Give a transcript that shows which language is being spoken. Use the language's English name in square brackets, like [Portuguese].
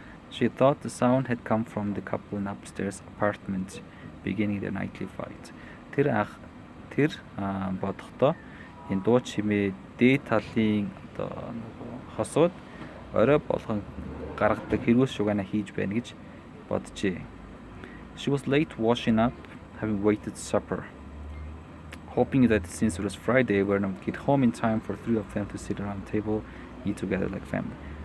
[English] She thought the sound had come from the couple in upstairs apartment beginning their nightly fight. [Mongolian] Тэр бодохдоо энэ дуу чимээ дээд талын одоо хосууд орой болгон гаргадаг хэрүүс шугана хийж байна гэж боджээ. [English] She was late washing up, having waited supper, hoping that since it was Friday, we would get home in time for three of them to sit around the table, eat together like family.